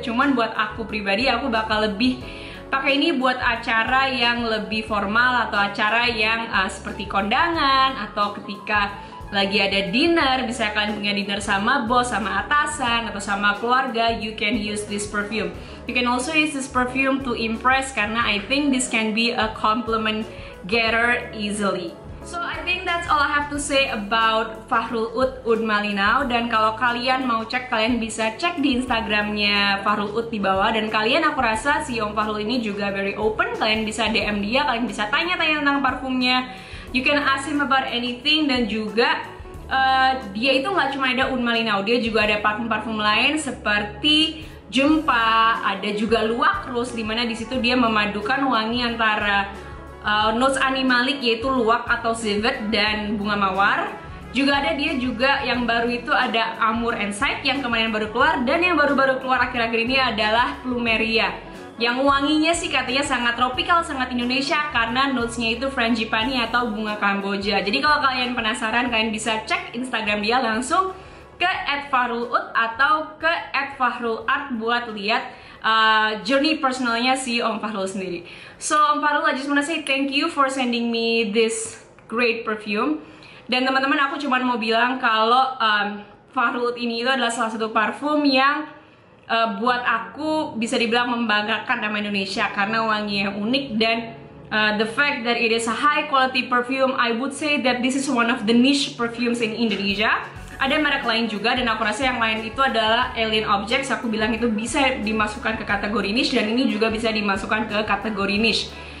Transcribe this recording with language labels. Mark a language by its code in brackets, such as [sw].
[id] Cuman buat aku pribadi, aku bakal lebih pakai ini buat acara yang lebih formal atau acara yang seperti kondangan atau ketika lagi ada dinner, bisa kalian punya dinner sama bos, sama atasan, atau sama keluarga, [en] you can use this perfume. You can also use this perfume to impress, [id] karena [en] I think this can be a compliment getter easily. So I think that's all I have to say about Fahrul Oud Oud Malinau. [id] Dan kalau kalian mau cek, kalian bisa cek di Instagramnya Fahrul Oud di bawah. Dan kalian, aku rasa si Om Fahrul ini juga [en] very open. [id] Kalian bisa DM dia, kalian bisa tanya-tanya tentang parfumnya. [en] You can ask him about anything. [id] Dan juga dia itu nggak cuma ada Oud Malinau, dia juga ada parfum-parfum lain seperti Jumpa, ada juga Luwak Rose, dimana di situ dia memadukan wangi antara notes animalik yaitu luwak atau civet dan bunga mawar. Juga ada dia juga yang baru itu ada Amour and Sight yang kemarin baru keluar, dan yang baru-baru keluar akhir-akhir ini adalah Plumeria yang wanginya sih katanya sangat tropikal, sangat Indonesia karena notesnya itu frangipani atau bunga Kamboja. Jadi kalau kalian penasaran, kalian bisa cek Instagram dia langsung ke @fahrulud atau ke @fahrulart buat lihat journey personalnya si Om Fahrul sendiri. [en] So Om Fahrul, I just wanna say thank you for sending me this great perfume. [id] Dan teman-teman, aku cuma mau bilang kalau Fahrul Oud ini itu adalah salah satu parfum yang buat aku bisa dibilang membanggakan nama Indonesia karena wanginya unik dan [en] the fact that it is a high quality perfume. I would say that this is one of the niche perfumes in Indonesia. [id] Ada merek lain juga, dan aku rasa yang lain itu adalah Alien Objects. Aku bilang itu bisa dimasukkan ke kategori niche, dan ini juga bisa dimasukkan ke kategori niche.